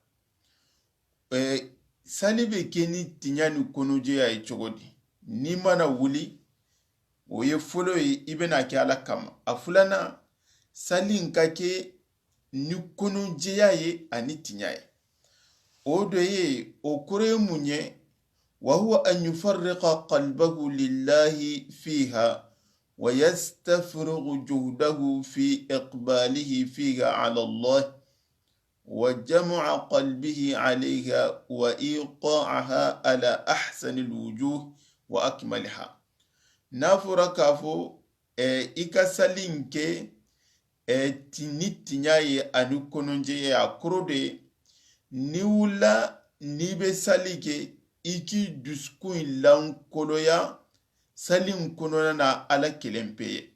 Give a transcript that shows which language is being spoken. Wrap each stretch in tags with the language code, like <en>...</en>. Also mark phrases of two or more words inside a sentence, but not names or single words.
<bm>Sali bɛ kɛ ni tiɲɛ ni kɔnɔjɛya ye cogo di? Ni mana wuli, o ye fɔlɔ ye, i bɛna kɛ ala kama. A filanan, sali ka kɛ ni kɔnɔjɛya ye ani tiɲɛ ye. O de ye, o kɔrɔ ye mun ye?</bm> <ar>وهو أن يفرغ قلبه لله فيها ويستفرغ جهده في إقباله فيها على الله وجمع قلبه عليها وإيقاعها على أحسن الوجوه وأكملها.</ar> <bm>N'a fɔra k'a fɔ i ka sali kɛ ni tiɲɛ ye ani kɔnɔjɛya ye, a kɔrɔ de ye ni wula n'i bɛ sali kɛ, i k'i dusukun lankoloya sali kɔnɔna na ala kelen pe ye.</bm>